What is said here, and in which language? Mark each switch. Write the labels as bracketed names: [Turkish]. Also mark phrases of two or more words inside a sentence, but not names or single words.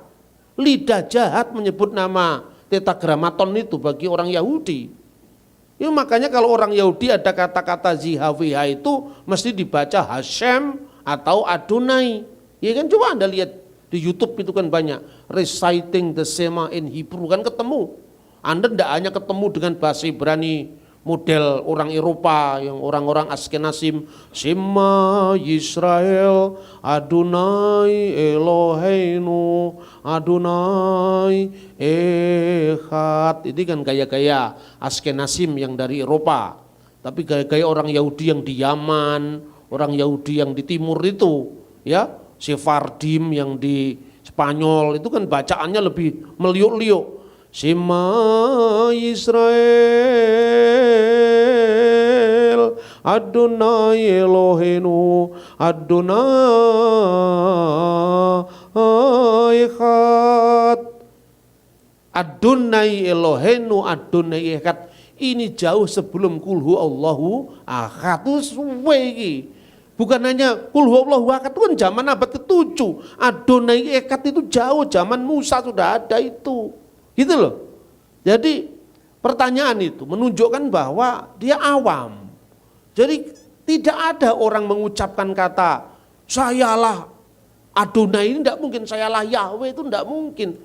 [Indonesian] Lidah jahat menyebut nama tetragramaton itu bagi orang Yahudi. Ya makanya kalau orang Yahudi ada kata-kata ZHWH itu mesti dibaca Hashem atau Adonai. Ya kan coba Anda lihat di YouTube itu kan banyak [English] reciting the Shema in Hebrew [Indonesian] kan ketemu. Anda tidak hanya ketemu dengan bahasa Ibrani model orang Eropa yang orang-orang Askenazim, [Hebrew] שמע ישראל אדוני אלוהינו אדוני אחד. [Indonesian] Ini kan gaya-gaya Askenazim yang dari Eropa. Tapi gaya-gaya orang Yahudi yang di Yaman, orang Yahudi yang di timur itu, ya, Sephardim yang di Spanyol itu kan bacaannya lebih meliuk-liuk. [Hebrew] שמע ישראל אדוני אלוהינו אדוני אחד. אדוני אלוהינו אדוני אחד. [Indonesian] Ini jauh sebelum [Arabic] قل هو الله أحد. [Javanese] Itu suwe iki. [Indonesian] Bukan hanya [Arabic] قل هو الله أحد [Indonesian] itu kan zaman abad ke-7. [Hebrew] אדוני אחד [Indonesian] itu jauh zaman Musa sudah ada itu. Gitu loh. Jadi pertanyaan itu menunjukkan bahwa dia awam. Jadi tidak ada orang mengucapkan kata sayalah Adonai, ini tidak mungkin, sayalah Yahweh, itu tidak mungkin.